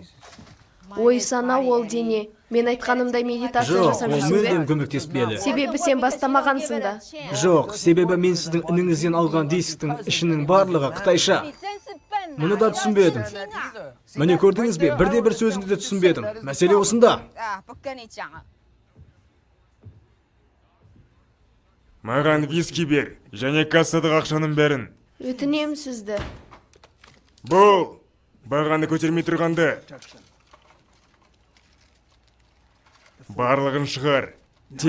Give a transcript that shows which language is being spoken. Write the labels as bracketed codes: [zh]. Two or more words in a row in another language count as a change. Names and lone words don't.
[kk] Ой сана ол дене. Мен айтқанымдай медитация Жоқ, жасап ол жүрсің мүлдем бе? көмектеспеді. Себебі сен бастамағансың да. Жоқ, себебі мен сіздің ініңізден алған дисктің ішінің барлығы қытайша. Мұны да түсінбедім. Міне көрдіңіз бе, бірде-бір сөзіңізді түсінбедім. Мәселе осында. [zh] 啊，不跟你讲了。 [kk] Маған виски бер, және кассадағы ақшаның бәрін. Өтінем сізді. Бұл, бағаны көтермей тұрғанды. Барлығын шығар, тез.